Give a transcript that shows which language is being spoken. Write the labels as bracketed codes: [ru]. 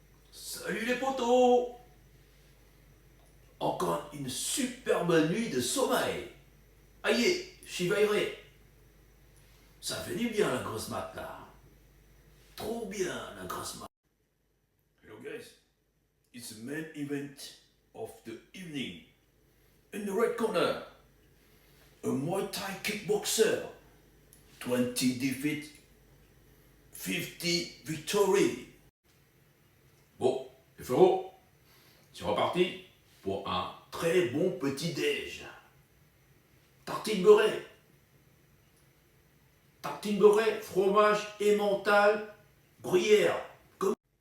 [fr] Salut les potos. Encore une superbe nuit de sommeil. Aïe, chivaillerai. Ça fait du bien la grosse mat là. Trop bien la grosse mat. [en] Hello guys, it's the main event of the evening. In the red corner, a Muay Thai kickboxer, 20 defeat, 50 victory. [fr] Bon, les frérots, c'est reparti pour un très bon petit déj. Tartine beurrée. Tartine beurrée, fromage, emmental, gruyère. Comme...